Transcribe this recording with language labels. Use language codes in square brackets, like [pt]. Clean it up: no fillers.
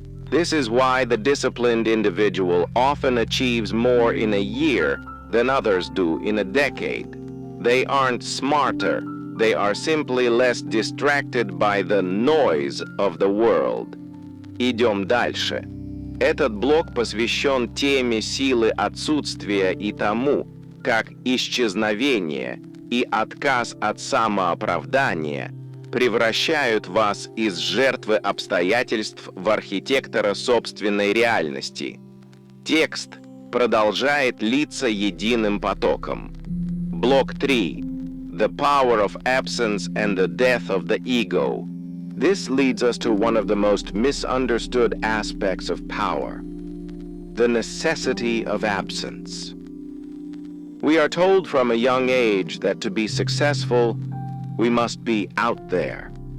[en] This is why the disciplined individual often achieves more in a year than others do in a decade. They aren't smarter. They are simply less distracted by the noise of the world. [ru] Идем дальше. Этот блок посвящен теме силы отсутствия и тому, как исчезновение и отказ от самооправдания превращают вас из жертвы обстоятельств в архитектора собственной реальности. Текст продолжает литься единым потоком. Блок 3. [en] The power of absence and the death of the ego. This leads us to one of the most misunderstood aspects of power, the necessity of absence. We are told from a young age that to be successful, we must be out there.